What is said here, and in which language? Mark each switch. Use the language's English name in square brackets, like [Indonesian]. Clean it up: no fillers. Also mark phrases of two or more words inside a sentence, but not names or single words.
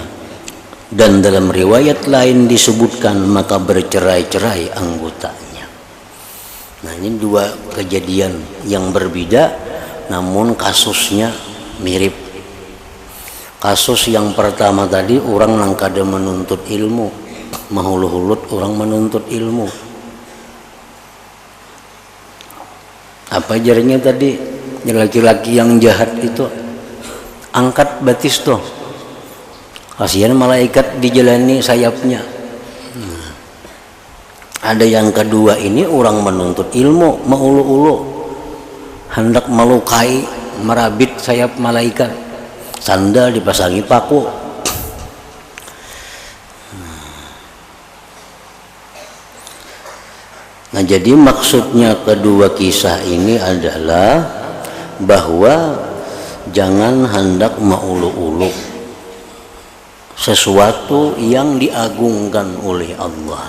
[Indonesian] Dan dalam riwayat lain disebutkan maka bercerai-cerai anggotanya. Nah, ini dua kejadian yang berbeda namun kasusnya mirip. [Banjar] Kasus yang pertama tadi orang nang kada menuntut ilmu, mahulu-hulut orang menuntut ilmu. Apa jarnya tadi? Laki-laki yang jahat itu angkat batis tuh. [Indonesian] Kasihan malaikat dijalani sayapnya. [Banjar] Ada yang kedua ini orang menuntut ilmu, maulu-ulu hendak melukai, merabit sayap malaikat, sandal dipasangi paku. [Indonesian] Nah, jadi maksudnya kedua kisah ini adalah bahwa jangan hendak maulu-ulu sesuatu yang diagungkan oleh Allah.